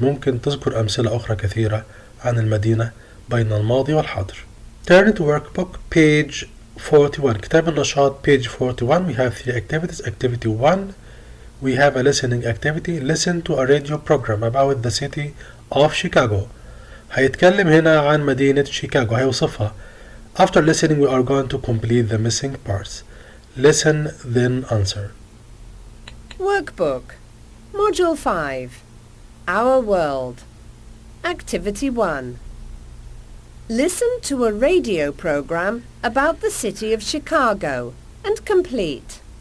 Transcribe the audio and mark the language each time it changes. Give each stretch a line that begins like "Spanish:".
Arabic: ممكن تذكر أمثلة أخرى كثيرة عن المدينة بين الماضي والحاضر.
English: Turn to workbook page 41.
Arabic: كتاب النشاط page 41.
English: We have 3 activities. Activity 1. We have a listening activity. Listen to a radio program about the city of Chicago.
Arabic: هيتكلم هنا عن مدينة شيكاغو. هيوصفها.
English: After listening we are going to complete the missing parts. Listen then answer. Workbook. Module 5. Our World. Activity 1. Listen to a radio program about the city of Chicago and complete.